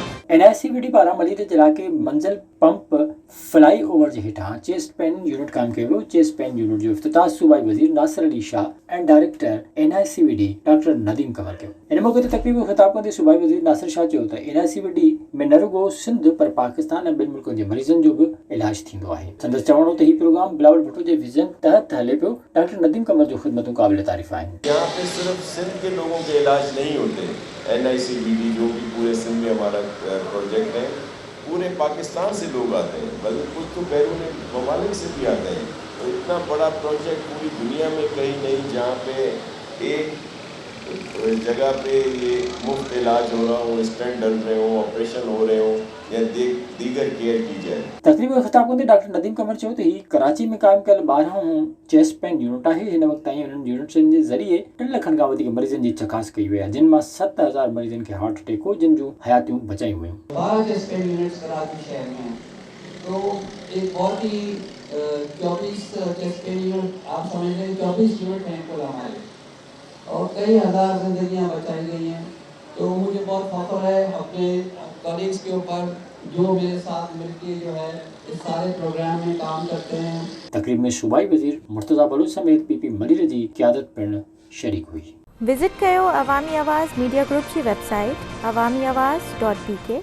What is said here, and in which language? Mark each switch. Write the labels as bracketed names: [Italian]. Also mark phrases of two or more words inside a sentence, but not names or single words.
[Sindhi] NICVD पारा मलीर जिला के मंजिल पंप फ्लाई ओवर जे हेठां [English] chest pain unit [Sindhi] काम कयो वियो। [English] chest pain unit [Sindhi] जो इफ्तिताह सूबाई वज़ीर नासिर अली शाह ऐं डायरेक्टर NICVD डॉक्टर नदीम कंवर कयो। इन मौके ते तकरीब में ख़िताब कंदे सूबाई वज़ीर नासिर शाह चयो त NICVD में न रुगो सिंध पर पाकिस्तान ऐं ॿिनि मुल्कनि जे मरीज़नि जो बि इलाज थींदो आहे। संदसि चवणो त हीउ प्रोग्राम बिलावल भुट्टो जे विज़न तहत हले पियो। डॉक्टर नदीम कंवर जो ख़िदमतूं क़ाबिल तारीफ़ आहिनि। [Urdu] یہاں پہ صرف سندھ کے لوگوں کے علاج نہیں ہوتے۔ NICVD جو بھی پورے سندھ میں ہمارا پروجیکٹ ہے، پورے پاکستان سے لوگ آتے ہیں، بلکہ کچھ تو بیرون ممالک سے بھی آتے ہیں. تو اتنا بڑا پروجیکٹ پوری دنیا میں کہیں نہیں جہاں پہ ایک جگہ پہ یہ مفت علاج ہو رہا ہو، اسٹنٹ ڈل رہے ہو، آپریشن ہو رہے ہو یا دیگر کیئر کی جائے. [Sindhi] तकरीब में ख़िताब कंदे डॉक्टर नदीम कंवर चयो त हीउ कराची में क़ाइमु कयल 12 [English] chest pain unit [Sindhi] आहे। हिन वक़्त ताईं उन्हनि यूनिट्सनि जे ज़रिए 3 लखनि खां वधीक मरीज़नि जी चकास कई वई आहे, जिन मां 7000 मरीज़नि खे [English] heart attack [Sindhi] हो, जिन जूं हयातियूं बचाई हुयूं। [Urdu] 12 [English] chest pain units [Urdu] کراچی شہر میں، تو ایک بہت ہی 24 [English] chest pain unit, [Urdu] آپ سمجھ لیں 24 یونٹ ہیں کل ہمارے، اور کئی ہزار زندگیاں بچائی گئی ہیں. تو مجھے بہت فخر ہے اپنے کلیگز کے اوپر جو میرے ساتھ مل کے جو ہے اس سارے پروگرام میں کام کرتے ہیں. [Sindhi] तकरीब में सूबाई वज़ीर मुर्तज़ा बलूच समेत PP मलीर जी क़यादत पिणु शरीक हुई। विज़िट कयो अवामी आवाज़ मीडिया ग्रुप जी वेबसाइट awamiawaz.pk।